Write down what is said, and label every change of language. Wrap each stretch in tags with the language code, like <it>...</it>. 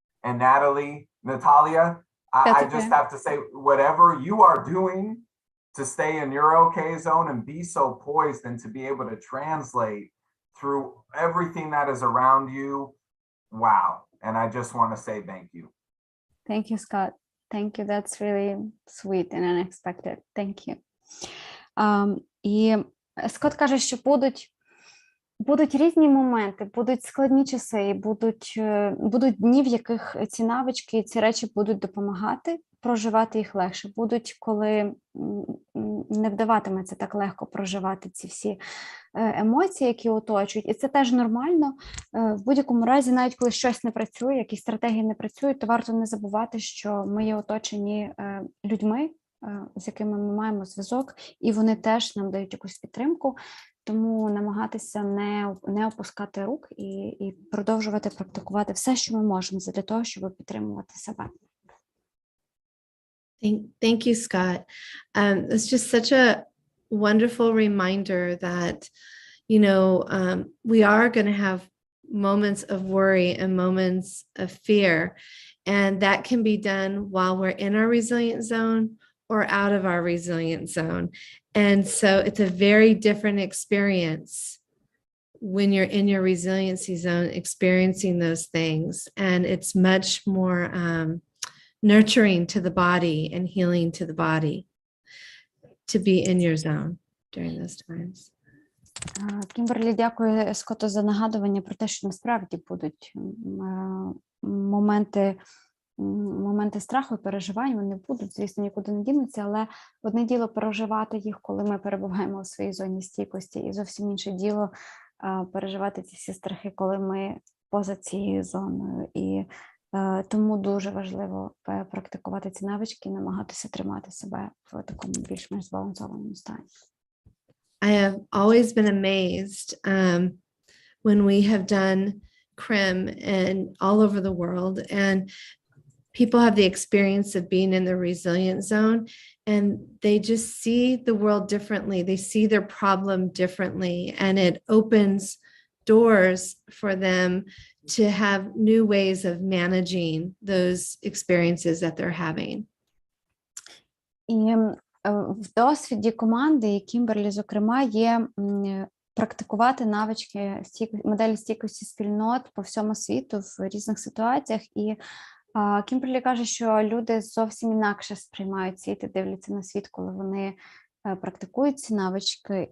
<en>And Natalia, I just have to say, whatever you are doing to stay in your okay zone and be so poised and to be able to translate through everything that is around you, wow. And I just want to say thank you. Thank you, Scott. Thank you. That's really sweet and unexpected. Thank you.</en> <uk>І Скотт каже, що будуть різні моменти, будуть складні часи, будуть дні, в яких ці навички, ці речі будуть допомагати, проживати їх легше, будуть, коли не вдаватиметься так легко проживати ці всі емоції, які оточують. І це теж нормально. В будь-якому разі, навіть коли щось не працює, якісь стратегії не працюють, то варто не забувати, що ми є оточені людьми, з якими ми маємо зв'язок, і вони теж нам дають якусь підтримку. Тому намагатися не опускати рук і продовжувати практикувати все, що ми можемо, для того, щоб підтримувати себе.</uk> <en>Thank you, Scott. It's just such a wonderful reminder that, we are going to have moments of worry and moments of fear, and that can be done while we're in our resilient zone or out of our resilient zone. And so it's a very different experience when you're in your resiliency zone experiencing those things. And it's much more nurturing to the body and healing to the body to be in your zone during those times.</en> <uk>Кімберлі, дякую Скотту за нагадування про те, що насправді будуть моменти страху і переживань, вони будуть, звісно, нікуди не дінуться, але одне діло переживати їх, коли ми перебуваємо у своїй зоні стійкості, і зовсім інше діло переживати ці всі страхи, коли ми поза цією зоною. І тому дуже важливо практикувати ці навички і намагатися тримати себе в такому більш-менш збалансованому стані.</uk> <en>I have always been amazed when we have done CRIM and all over the world, and people have the experience of being in the resilient zone, and they just see the world differently. They see their problem differently, and it opens doors for them to have new ways of managing those experiences that they're having.</en> <uk>І в досвіді команди і Кімберлі, зокрема, є практикувати навички моделі стійкості спільнот по всьому світу в різних ситуаціях. І Кімберлі каже, що люди зовсім інакше сприймають світ і дивляться на світ, коли вони практикують ці навички.</uk>